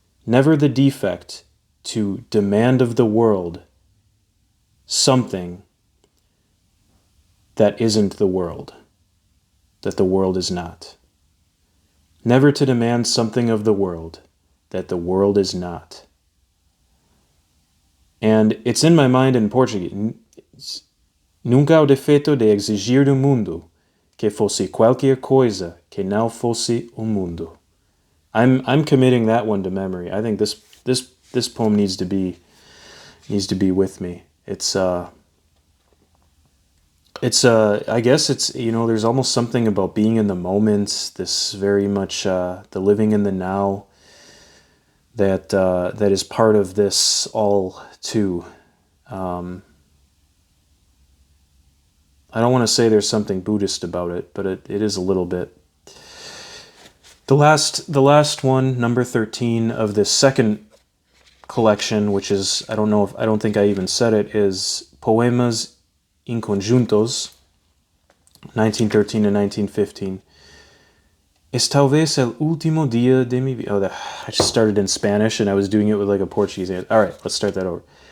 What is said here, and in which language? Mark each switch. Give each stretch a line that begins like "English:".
English: Never the defect to demand of the world something that isn't the world, that the world is not. Never to demand something of the world that the world is not. And it's in my mind in Portuguese.
Portuguese: Nunca o defeito de exigir do mundo que fosse qualquer coisa que não fosse o mundo.
English: I'm committing that one to memory. I think this poem needs to be with me. I guess it's, there's almost something about being in the moment, this very much the living in the now that is part of this all too. I don't want to say there's something Buddhist about it, but it is a little bit. The last one, number 13 of this second collection, which is, I don't think I even said it, is Poemas in Conjuntos, 1913 to 1915.
Spanish: Es talvez el último día de mi vida.
English: Oh, I just started in Spanish and I was doing it with like a Portuguese. All right, let's start that over.